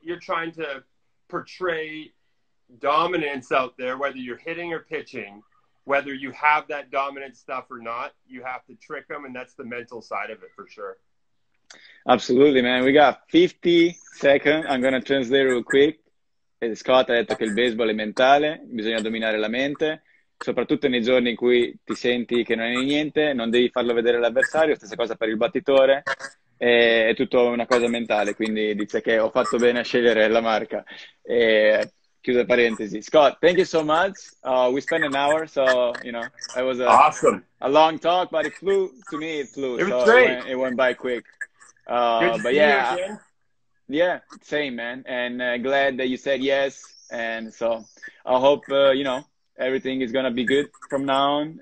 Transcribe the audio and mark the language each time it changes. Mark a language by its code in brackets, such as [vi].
[en] You're trying to portray dominance out there, whether you're hitting or pitching. Whether you have that dominant stuff or not, you have to trick them, and that's the mental side of it for sure. Absolutely, man. We got 50 seconds. I'm going to translate real quick. [it] Scott ha detto che il baseball è mentale, bisogna dominare la mente, soprattutto nei giorni in cui ti senti che non hai niente, non devi farlo vedere all'avversario, stessa cosa per il battitore, è tutto una cosa mentale, quindi dice che ho fatto bene a scegliere la marca. Chiusa parentesi. [en] Scott, thank you so much. We spent an hour, so, you know, it was awesome. A long talk, but it flew. To me, it flew. It was great. It went by quick. Good to but see yeah, you again. Yeah, same, man. And glad that you said yes. And so I hope, you know, everything is going to be good from now on.